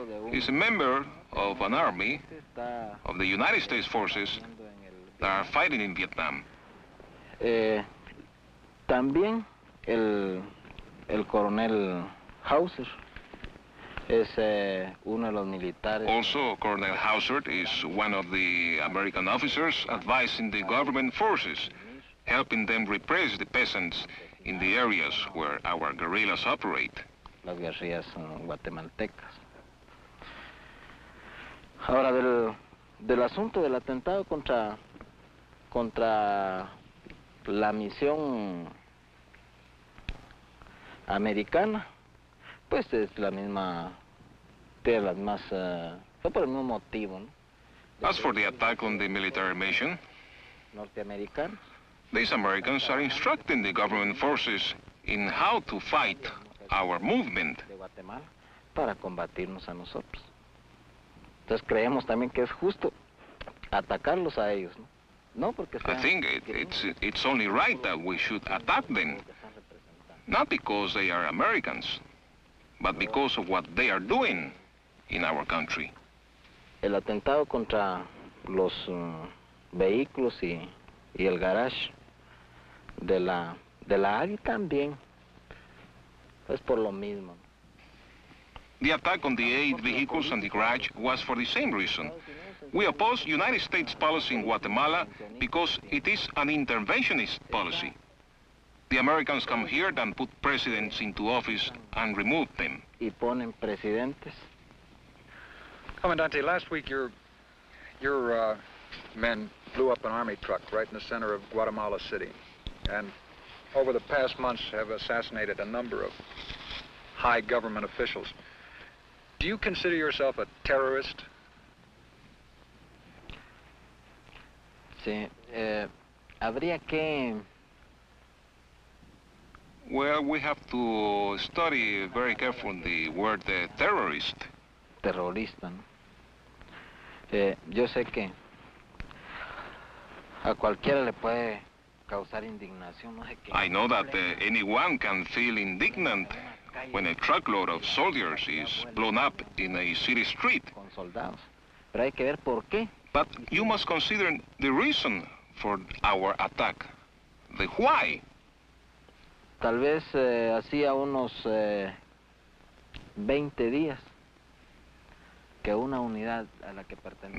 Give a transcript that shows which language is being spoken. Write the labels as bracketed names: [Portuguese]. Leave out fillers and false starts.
[English] He's a member of an army of the United States forces that are fighting in Vietnam. [Spanish] También el coronel Hauser es uno de los militares. [English] Also, Colonel Hauser is one of the American officers advising the government forces, helping them repress the peasants in the areas where our guerrillas operate. [Spanish] Las guerrillas guatemaltecas. Ahora, del asunto del atentado contra la misión americana, pues es la misma, tiene las más, fue por el mismo motivo, ¿no? [English] As for the attack on the military mission, [Spanish] norteamericanos, [English] these Americans are instructing the government forces in how to fight our movement. [Spanish] De Guatemala para combatirnos a nosotros. Entonces creemos también que es justo atacarlos a ellos, ¿no? No porque [English] I think it's only right that we should attack them, not because they are Americans, but because of what they are doing in our country. [Spanish] El atentado contra los vehículos y el garage de la AGI también es por lo mismo. [English] The attack on the 8 vehicles and the garage was for the same reason. We oppose United States policy in Guatemala because it is an interventionist policy. The Americans come here and put presidents into office and remove them. [Spanish] Y ponen presidentes. [English] Commandante, last week your men blew up an army truck right in the center of Guatemala City, and over the past months have assassinated a number of high government officials. Do you consider yourself a terrorist? [Spanish] Sí, habría que... [English] Well, we have to study very carefully the word terrorist. [Spanish] Terrorista, ¿no? Yo sé que a cualquiera le puede causar indignación, no sé qué. [English] I know that anyone can feel indignant when a truckload of soldiers is blown up in a city street. [Spanish] Con soldados. Pero hay que ver por qué. [English] But you must consider the reason for our attack, the why. [Spanish] Tal vez hacía unos 20 días que una unidad a la que pertenecía.